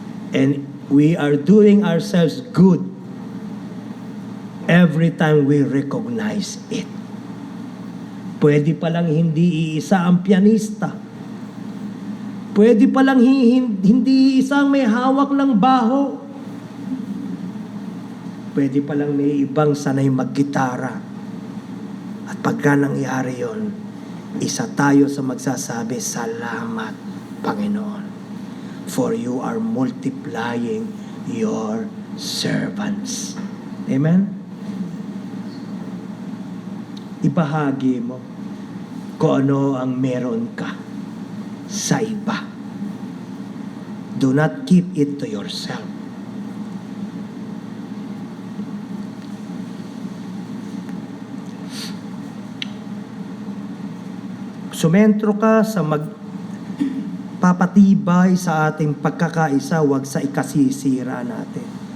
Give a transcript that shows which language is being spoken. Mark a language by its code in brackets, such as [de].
[en] And we are doing ourselves good every time we recognize it. [tl] Pwede palang hindi iisa ang pianista. Pwede palang hindi isang may hawak ng baho. Pwede palang may ibang sanay maggitara. At pagka nangyari yon, isa tayo sa magsasabi, salamat, Panginoon, [en] for you are multiplying your servants. [tl] Amen? Ibahagi mo kung ano ang meron ka sa iba. [en] Do not keep it to yourself. [tl] Sumentro ka sa magpapatibay sa ating pagkakaisa, wag sa ikasisira natin.